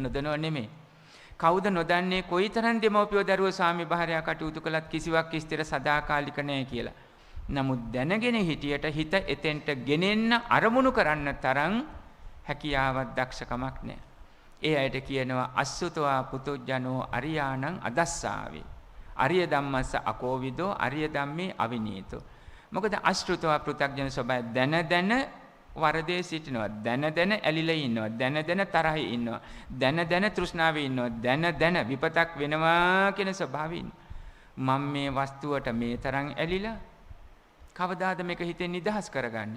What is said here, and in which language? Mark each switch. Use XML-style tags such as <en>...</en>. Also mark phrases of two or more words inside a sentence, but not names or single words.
<si>නොදනව නෙමෙයි. කවුද නොදන්නේ කොයිතරම් දෙමව්පියෝ දරුවෝ ස්වාමි භාර්යා කටයුතු කළත් කිසිවක් ස්ථිර සදාකාලික නෑ කියලා. නමුත් දැනගෙන හිටියට හිත එතෙන්ට ගෙනෙන්න අරමුණු කරන්න තරම් හැකියාවක් දක්ෂකමක් නෑ. ඒ අයට කියනවා</si> <pi>අසුතවා පුතුජනෝ අරියාණං අදස්සාවේ. අරිය ධම්මස්ස අකෝවිදෝ අරිය ධම්මේ අවිනීතෝ.</pi> <si>මොකද අශෘතවා පෘථග්ජන ස්වභාවය දැන වරදේ සිටිනවා. දැන ඇලිලා ඉන්නවා. දැන තරහේ ඉන්නවා. දැන තෘෂ්ණාවේ ඉන්නවා. දැන විපතක් වෙනවා කියන ස්වභාවයෙන් මම මේ වස්තුවට මේ තරම් ඇලිලා කවදාද මේක හිතෙන් නිදහස් කරගන්නේ?</si>